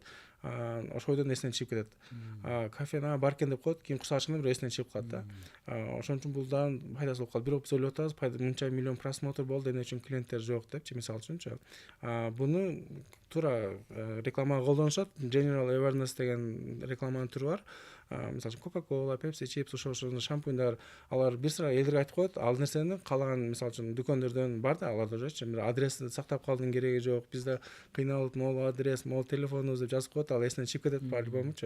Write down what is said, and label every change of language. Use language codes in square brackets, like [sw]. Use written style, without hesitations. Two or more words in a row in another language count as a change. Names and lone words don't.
[ky] Ошойдон эсинен чыгып кетет. Кафене бар экен деп коет, кийин курсак ачканда бир эсинен чыгып калат да. Ошон үчүн бул дагы пайдасы болуп калат. Бирок биз ойлоп атабыз, мынча миллион просмотр болду, эмне үчүн клиенттер жок депчи, мисалы үчүнчү. Буну туура рекламага колдонушат. [en] General awareness [ky] деген рекламанын түрү бар. Мисалы үчүн Coca-Cola, Pepsi, Chips, ошол шампуньдар, алар бир sıra элдерге айтып коет, ал нерсени каалаган мисалы үчүн дүкөндөрдөн бар да, аларда жочу, бир адрести сактап калдын кереги жок, бизде кыйналып могул адрес, могул телефонубуз деп жазып коет, ал эсинен чыгып кетет по-любомучу.